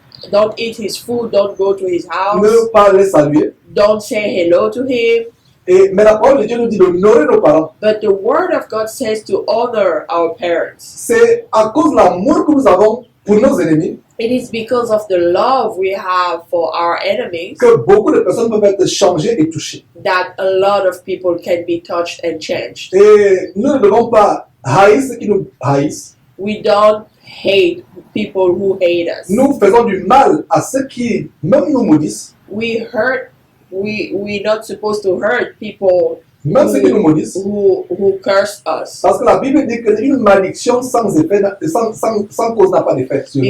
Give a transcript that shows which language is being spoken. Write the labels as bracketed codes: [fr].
[en] Don't eat his food, don't go to his house, [fr] ne pas les saluer. [en] don't say hello to him. [fr] Mais la parole de Dieu nous dit d'honorer nos parents. [en] But the word of God says to honor our parents. [fr] C'est à cause de l'amour que nous avons pour nos ennemis [en] It is because of the love we have for our enemies [fr] que beaucoup de personnes peuvent être changées et touchées. [en] that a lot of people can be touched and changed. [fr] Et nous ne devons pas haïr ceux qui nous haïssent. [en] We don't hate people who hate us. [fr] Nous faisons du mal à ceux qui, même nous maudissent, [en] We're not supposed to hurt people [fr] même ceux qui nous maudissent. [en] who curse us. [fr] Parce que la Bible dit qu'une malédiction sans effet, sans cause n'a pas d'effet sur nous.